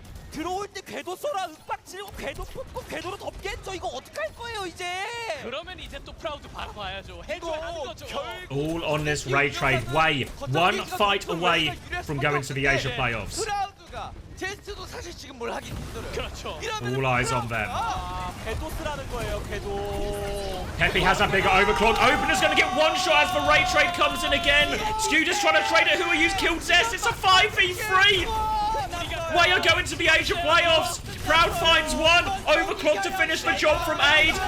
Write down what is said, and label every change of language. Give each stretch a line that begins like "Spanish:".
Korean: 들어올 때 궤도 쏘라 윽박 치고 궤도 뽑고 궤도로 덮겠죠. 이거 어떡할 거예요 이제. 그러면 이제 또 프라우드 바로 봐야죠. 해줘야 거죠.
English: All on this Ray trade. Way one fight away from going to the Asia playoffs.
Korean: 프라우드가 제스트도 사실 지금 뭘 하기 힘들어요. 그렇죠.
English: All eyes on them.
Korean: 궤도 쓰라는 거예요. 궤도.
English: Pepe has that bigger overclock. Opener's going to get one shot as the Ray trade comes in again. Scuda's trying to trade it. Who Are You's killed Zest. It's a 5v3. Way are going to the Asia playoffs. Proud finds one. Overclock to finish the job from Aid.